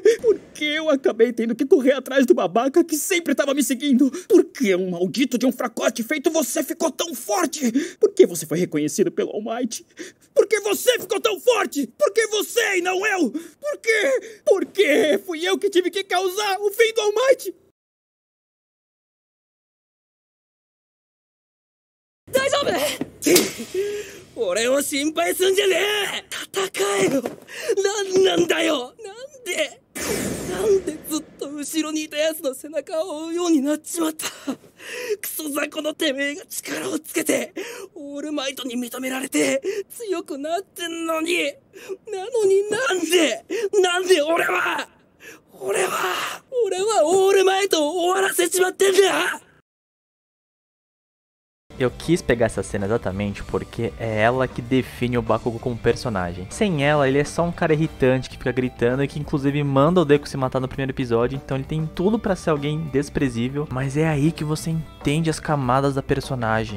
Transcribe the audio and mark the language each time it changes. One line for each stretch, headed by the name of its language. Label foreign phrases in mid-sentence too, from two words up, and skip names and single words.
Portuguese: Porque eu acabei tendo que correr atrás do babaca que sempre tava me seguindo. Por que um maldito de um fracote feito você ficou tão forte? Por que você foi reconhecido pelo All Might? Por que você ficou tão forte? Por que você e não eu? Por quê? Porque fui eu que tive que causar o fim do All Might.
Japanese: 大丈夫俺を心配すんじゃねえ。戦えよ。なんだよ。なんでずっと後ろにいた奴の背中を追うようになっちまった。クソ雑魚のてめえが力をつけてオールマイトに認められて強くなってんのになんで俺はオールマイトを終わらせちまってんだ。
Portuguese: Eu quis pegar essa cena exatamente porque é ela que define o Bakugou como personagem. Sem ela, ele é só um cara irritante que fica gritando e que inclusive manda o Deku se matar no primeiro episódio. Então ele tem tudo pra ser alguém desprezível. Mas é aí que você entende as camadas da personagem.